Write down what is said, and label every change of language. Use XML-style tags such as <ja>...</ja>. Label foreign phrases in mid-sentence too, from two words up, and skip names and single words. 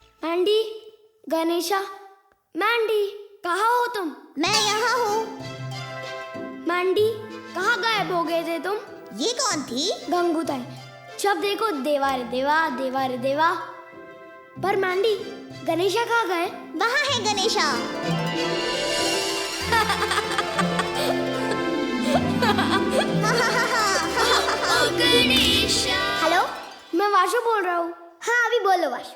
<hi>मैंडी, गणेशा, मैंडी, कहाँ हो तुम? मैं यहाँ हूँ। मैंडी, कहाँ गायब हो गए थे तुम? ये कौन थी? गंगूताई। जब देखो देवा रे देवा, देवा रे देवा। पर मैंडी, गणेशा कहाँ गए? वहाँ है गणेशा। हेलो, मैं वाशु बोल रहा हूँ। हाँ अभी बोलो वाशु।</hi>